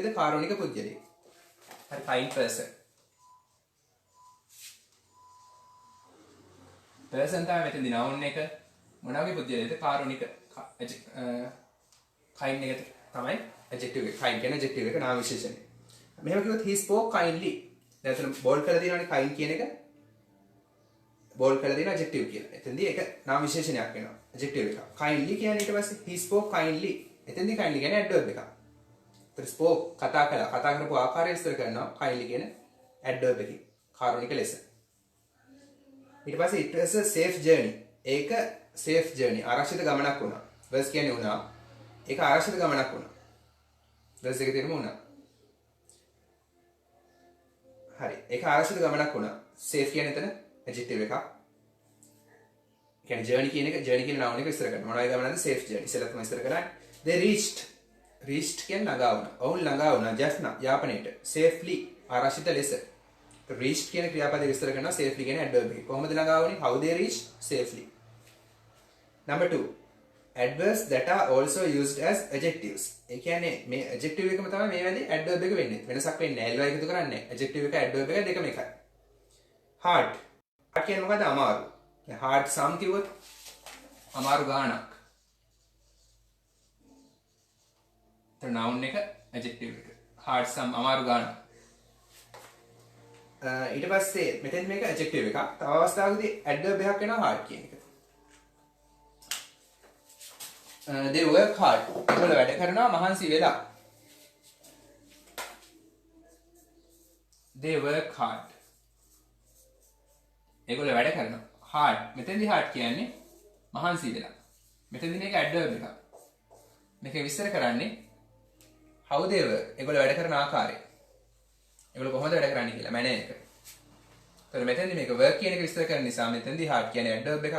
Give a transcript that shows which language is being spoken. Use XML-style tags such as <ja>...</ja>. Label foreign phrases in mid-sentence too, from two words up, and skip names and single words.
<si>කාරුණික පුද්ගලයෙක්. හරි</si> <en>kind person.</en> <si>person තමයි මෙතනදී noun එක. මොන වගේ පුද්ගලයෙක්ද? කාරුණික kind එක තමයි adjective එක. kind කියන adjective එක නාම විශේෂණය. මෙහෙම කිව්වොත්</si> <en>he spoke kindly.</en> <si>දැන් එතන bold කරලා තියෙනවානේ kind කියන එක. bold කරලා තියෙන adjective කියලා. එතෙන්දී ඒක නාම විශේෂණයක් වෙනවා. adjective එක. kindly කියන්නේ ඊට පස්සේ</si> <en>he spoke kindly.</en> <si>එතෙන්දී kindly කියන්නේ adverb එකක්. ඒතර spoke කතා කළා. කතා කරපු ආකාරය විස්තර කරනවා kindly කියන adverb එකකින්. කාරුණික ලෙස. ඊට පස්සේ</si> <en>it was a safe journey.</en> <si>ඒක</si> <en>safe journey</en> <si>ආරක්ෂිත ගමනක් වුණා. verse කියන්නේ වුණා. ඒක ආරක්ෂිත ගමනක් වුණා. verse එකේ තේරුම වුණා. හරි. ඒක ආරක්ෂිත ගමනක් වුණා. safe කියන්නේ එතන adjective එකක්. කියන්නේ journey කියන එක journey කියන noun එක විස්තර කරනවා. මොනවයි ගමනද?</si> <en>safe journey.</en> <si>ඉස්සෙල්ලා තමයි විස්තර කරන්නේ.</si> <en>they reached</en> <si>කියන්නේ ළඟා වුණා. ඔවුන් ළඟා වුණා</si> <en>just now</en> <si>යාපනයේට. safely ආරක්ෂිත ලෙස. reached කියන ක්‍රියාපදේ විස්තර කරනවා safely කියන adverb එක. කොහොමද ළඟා වුනේ?</si> <en>how they reached safely. number 2 adverbs that are also used as adjectives.</en> <si>ඒ කියන්නේ මේ adjective එකම තමයි මේ වෙලේ adverb එක වෙන්නේ. වෙනසක් වෙන්නේ නැහැ. එල්වා එකතු කරන්නේ නැහැ. adjective එක adverb එක දෙකම එකයි. hard කියන්නේ මොකද? අමාරු. දැන්</si> <en>hard sum</en> <si>කිව්වොත් අමාරු ගාණක්. ඒතර noun එක adjective එක.</si> <en>hard sum</en> <si>අමාරු ගාණක්. ඊට පස්සේ මෙතෙන් මේක adjective එකක්. තව අවස්ථාවකදී adverb එකක් වෙනවා hard කියන එක.</si> <en>they work hard.</en> <si>ඒගොල්ලෝ වැඩ කරනවා මහන්සි වෙලා.</si> <en>they work hard.</en> <si>ඒගොල්ලෝ වැඩ කරනවා. hard. මෙතෙන්දී hard කියන්නේ මහන්සි වෙලා. මෙතෙන්දී මේක adverb එකක්. මේක විස්තර කරන්නේ</si> <en>how they work.</en> <si>ඒගොල්ලෝ වැඩ කරන ආකාරය. ඒගොල්ලෝ කොහොමද වැඩ කරන්නේ කියලා මැන එක. ඒතර මෙතෙන්දී මේක work කියන එක විස්තර කරන නිසා මෙතෙන්දී hard කියන්නේ adverb එකක්.</si>